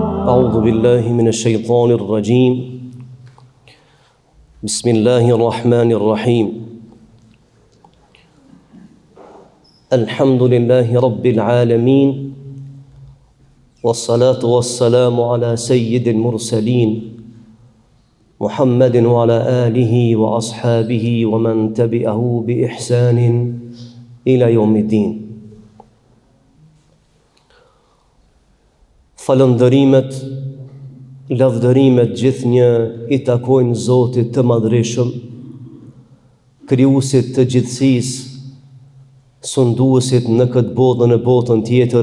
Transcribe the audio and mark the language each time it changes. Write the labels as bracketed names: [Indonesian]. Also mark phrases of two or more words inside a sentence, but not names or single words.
[Arabic] أعوذ بالله من الشيطان الرجيم بسم الله الرحمن الرحيم الحمد لله رب العالمين والصلاة والسلام على سيد المرسلين محمد وعلى آله وأصحابه ومن تبعه بإحسان إلى يوم الدين. [Albanian] Falëndërimet, lavdërimet gjithnjë I takojnë Zotit të madhreshëm, krijuesit të gjithësisë, sunduesit në këtë botë dhe në botën tjetër.